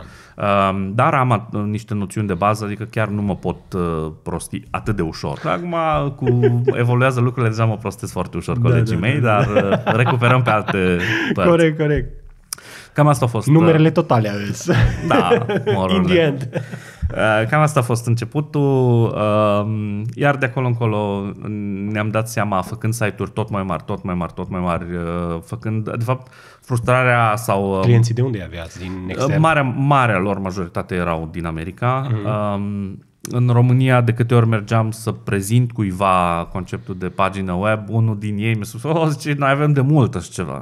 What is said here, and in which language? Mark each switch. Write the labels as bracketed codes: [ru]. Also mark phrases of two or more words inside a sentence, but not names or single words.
[ro] Dar am niște noțiuni de bază, adică chiar nu mă pot prosti atât de ușor. Acum evoluează lucrurile, deja mă prostesc foarte ușor colegii mei, dar recuperăm pe alte părți. Corect. Cam asta a fost... Numerele totale aveți. Da, [en] in the end. [ro] Cam asta a fost începutul, iar de acolo încolo ne-am dat seama, făcând site-uri tot mai mari, făcând, de fapt, frustrarea sau... Clienții de unde aveați? Din extern? Marea lor majoritate erau din America. În România, de câte ori mergeam să prezint cuiva conceptul de pagină web, unul din ei mi-a spus, zice, noi avem de mult așa ceva.